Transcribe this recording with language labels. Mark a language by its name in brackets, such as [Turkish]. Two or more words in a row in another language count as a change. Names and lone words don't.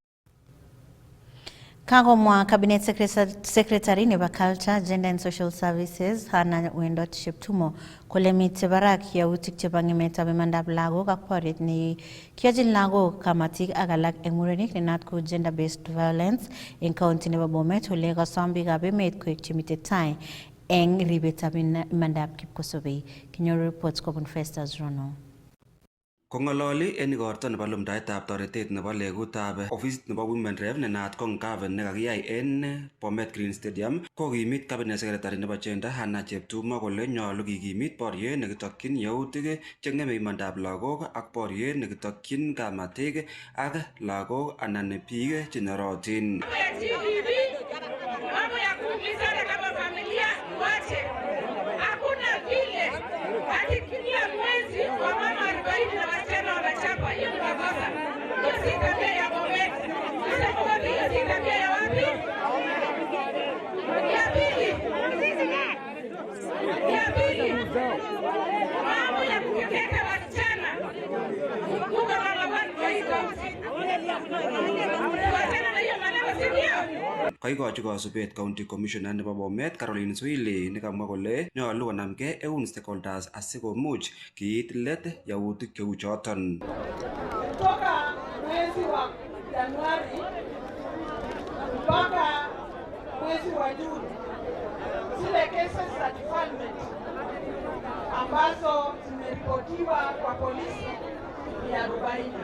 [Kalenjin] Kagomwa [English] Cabinet Secretary [Kalenjin] nebo [English] Culture, Gender and Social Services [Kalenjin] Hana Wendot Sheptumo kole mitei barak yautik chebo ngemetab imandab lagok ak boriet ne kiochin lagok, kamatik ak alak eng murenik nenat ko [English] gender based violence [Kalenjin] eng county nebo Bomet ole kosom biikab emet koek chemitei tai eng ribetab imandab kipkosobei. Kinyoru reports kobun Festus Rono. Kongololi en igorto nebo lumdaetab toretet nebo legutab ofisit nebo [English] Women Rep [Kalenjin] nenaat ko Ngaven nekakiyai en Bomet Green Stadium kokimit [English] Cabinet Secretary [Kalenjin] nebo Gender Hannah Cheptumo kole nyolu kikimit boriet nekitokyin yautik chengeme imandab lagok ak boriet nekitokyin kamatik ak lagok anan biik chenyorotin. [Swahili] Mambo ya kuumizana kama familia wache. Hakuna vile hadi kila mwezi wa mama 40 na wasichana wanachapwa. Hiyo ni makosa. Hiyo si tabia ya Bomet. Sasa kwa hiyo si tabia ya wapi? Ya pili. Mambo ya kukeketa wasichana. Mungu anawabariki kwa hii kaunti. Wasichana na hiyo maneno si ndio? [Kalenjin] Kaikochi kasubet [English] County Commissioner [Kalenjin] nebo Bomet Caroline Swili nekamwa kole nyolu konamgei eun stakeholders asikomuch kiit let yautik cheu choton. [Swahili] Kutoka mwezi wa Januari mpaka mwezi wa Juni, zile cases za deferment ambazo zimeripotiwa kwa polisi ni 40.